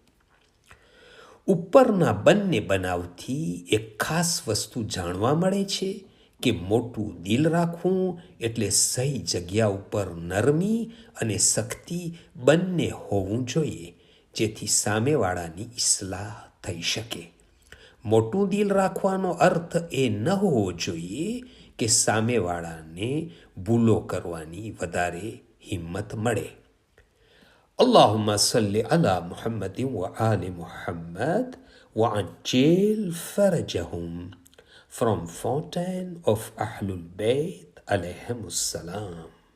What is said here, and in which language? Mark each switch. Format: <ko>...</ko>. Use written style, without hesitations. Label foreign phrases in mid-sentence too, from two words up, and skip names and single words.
<gu>ઉપરના બંને બનાવથી એક ખાસ વસ્તુ જાણવા મળે છે કે મોટું દિલ રાખવું એટલે સહી જગ્યા ઉપર નરમી અને સખ્તી બંને હોવું જોઈએ, જેથી સામેવાળાની ઇસ્લાહ થઈ શકે. મોટું દિલ રાખવાનો અર્થ એ ન હોવો જોઈએ કે સામેવાળાને ભૂલો કરવાની વધારે હિંમત મળે.</gu> <ar>اللهم صل على محمد وآل محمد وعجل فرجهم.</ar> <en>From Fountain of Ahlul Bayt</en> <ar>عليهم السلام.</ar>